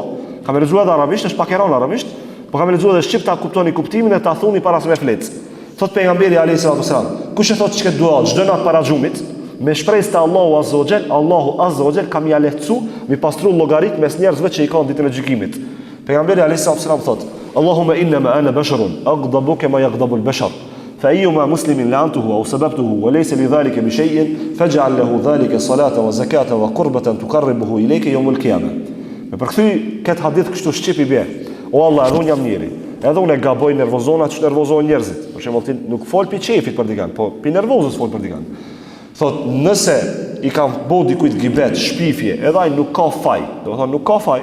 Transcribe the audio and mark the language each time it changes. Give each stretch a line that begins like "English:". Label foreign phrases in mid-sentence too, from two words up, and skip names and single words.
Albanian: Ka me lexuar edhe arabisht, është pak e rënë arabisht, po ka me lexuar edhe shqip ta kuptoni kuptimin e ta thuni para se me flet. Thot pejgamberi
Arabic: عليه السلام,
Albanian: kush e thot çka dua, çdo nat para xhumit, me shpresë te Allahu
Arabic: عز وجل
Albanian: kam ia lehtësu, mi pastru llogarit mes njerëzve që i kanë ditën e gjykimit. Pejgamberi
Arabic: عليه السلام
Albanian: thot:
Arabic: اللهم إنما أنا بشر أغضب كما يغضب البشر. فأيما مسلم لعنته أو سببته وليس لذلك بشيء فاجعل له ذلك صلاة وزكاة وقربة تقربه إليك يوم القيامة.
Albanian: Me përkthy këtë hadith kështu shqipi bje. O Allah, edhe unë jam njeri. Edhe unë e gaboj nervozona që nervozohen njerëzit. Për shembull, ti nuk fol pi qefit për dikan, po pi nervozës fol për dikan. Thot, nëse i kam bo dikujt gibet, shpifje, edhe ai nuk ka faj. Do të thonë nuk ka faj.